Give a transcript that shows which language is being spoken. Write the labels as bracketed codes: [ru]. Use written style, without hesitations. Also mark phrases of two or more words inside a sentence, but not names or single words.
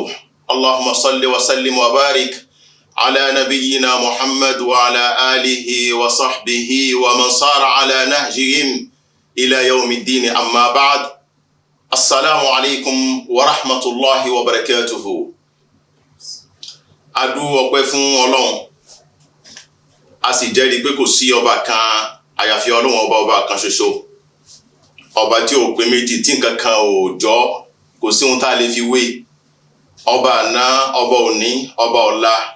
[ar] اللهم صل وسلم وبارك على نبينا محمد وعلى آله وصحبه ومن صار على نهجهم إلى يوم الدين. أما بعد، السلام عليكم ورحمة الله وبركاته. [yo] Adú ọpẹ́ fún Ọlọ́run, a sì jẹ́rìí pé kò sí ọba kan àyàfi Ọlọ́run ọba kan ṣoṣo, ọba tí ò pé méjì, tí nǹkan kan ò jọ, kò sí ohun tá a lè fi wé. Ọba àná, ọba òní, ọba ọ̀la.